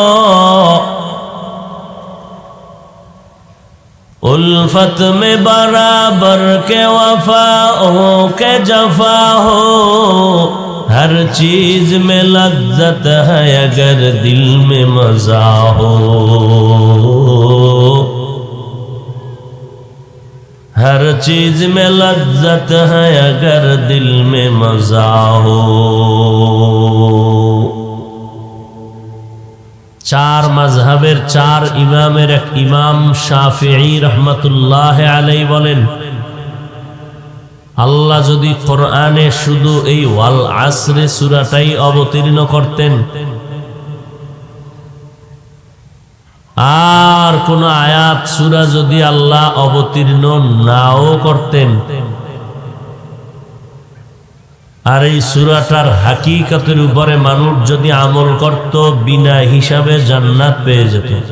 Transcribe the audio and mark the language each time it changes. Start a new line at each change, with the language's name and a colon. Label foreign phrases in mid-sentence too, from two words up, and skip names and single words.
Urdu: الفت میں برابر کے وفا ہو کہ جفا ہو ہر چیز میں لذت ہے اگر دل میں مزہ ہو ہر چیز میں لذت ہے اگر دل میں مزہ ہو
Bangla: চার মাযহাবের চার ইমামের এক ইমাম শাফিঈ
Arabic: رحمة الله عليه
Bangla: বলেন আল্লাহ যদি কোরআনে শুধু এই ওয়াল আসরে সূরাটাই অবতীর্ণ করতেন আর কোন আয়াত সূরা যদি আল্লাহ অবতীর্ণ নাও করতেন আর এই সূরাটার হাকিকতের উপরে মানুষ যদি আমল করত, বিনা হিসাবে জান্নাত পেয়ে যেত।